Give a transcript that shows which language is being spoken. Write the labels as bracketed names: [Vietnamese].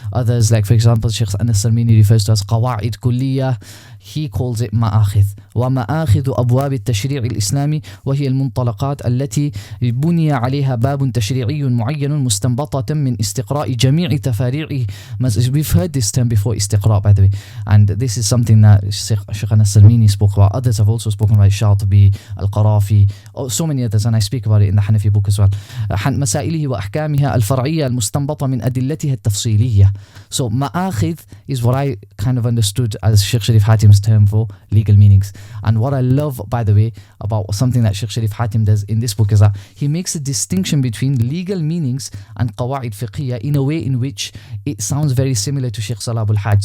[English] Others, like for example Shaykh Anas Sarmini, refers to as qawa'id kulliyah. He calls it مآخذ. [Arabic] ومآخذ أبواب التشريع الإسلامي وهي المنطلقات التي بني عليها باب تشريعي معين مستنبطة من استقراء جميع تفاريعه. [English] We've heard this term before, استقراء, by the way, and this is something that Shaykh Anas Sarmini spoke about. Others have also spoken about Shatibi, Al-Qarafi, so many others, and I speak about it in the Hanafi book as well. [Arabic] مسائله وأحكامها الفرعية المستنبطة من أدلتها التفصيلية. [English] So مآخذ is what I kind of understood as Shaykh Shareef Hatim's term for legal meanings. And what I love, by the way, about something that Shaykh Shareef Hatim does in this book is that he makes a distinction between legal meanings and qawa'id fiqhiyya in a way in which it sounds very similar to Shaykh Salah al-Hajj.